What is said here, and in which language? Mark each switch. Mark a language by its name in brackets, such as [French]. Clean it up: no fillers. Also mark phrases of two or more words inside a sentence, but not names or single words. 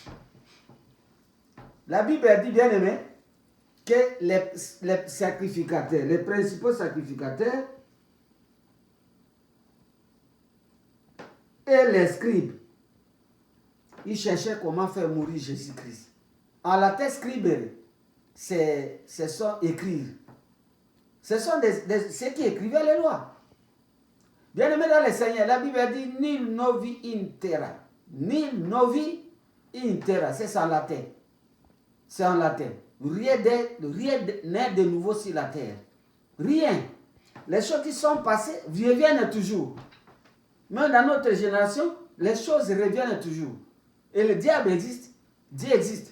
[French] La Bible dit, bien aimé, que les sacrificateurs, les principaux sacrificateurs et les scribes, ils cherchaient comment faire mourir Jésus-Christ. En latin, scribe, c'est écrire. Ce sont ceux qui écrivaient les lois. Bien aimé dans le Seigneur, la Bible dit [Latin] nil novi in terra. Nil novi in terra. [French] C'est ça en latin. C'est en latin. Rien n'est de nouveau sur la terre. Rien. Les choses qui sont passées reviennent toujours. Même dans notre génération, les choses reviennent toujours. Et le diable existe. Dieu existe.